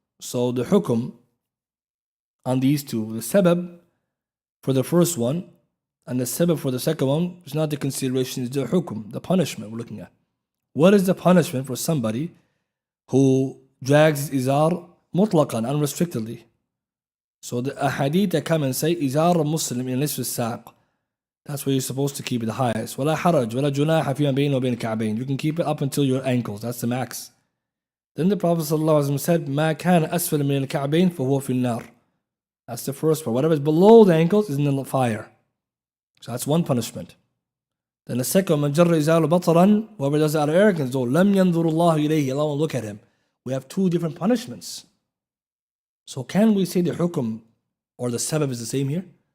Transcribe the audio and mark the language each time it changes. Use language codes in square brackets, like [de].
[en] So the hukum on these two, the sabab for the first one and the sabab for the second one is not the consideration, it's the hukum, the punishment we're looking at. What is the punishment for somebody who drags izar mutlaqan, unrestrictedly? So the ahadith that come and say [ar] izar muslim in nisf al-saq, [en] that's where you're supposed to keep it the highest. [ar] ولا حرج ولا جناح فيما بينه وبين الكعبين. [en] You can keep it up until your ankles, that's the max. Then the Prophet ﷺ said, [ar] ما كان أسفل من الكعبين فهو في النار. [en] That's the first part. Whatever is below the ankles is in the fire. So that's one punishment. Then the second, [ar] من جر إزار بطرا, [en] whoever does it out of arrogance, though, [ar] لم ينظر الله إليه, [en] Allah won't look at him. We have two different punishments. So can we say the hukum or the sabab is the same here?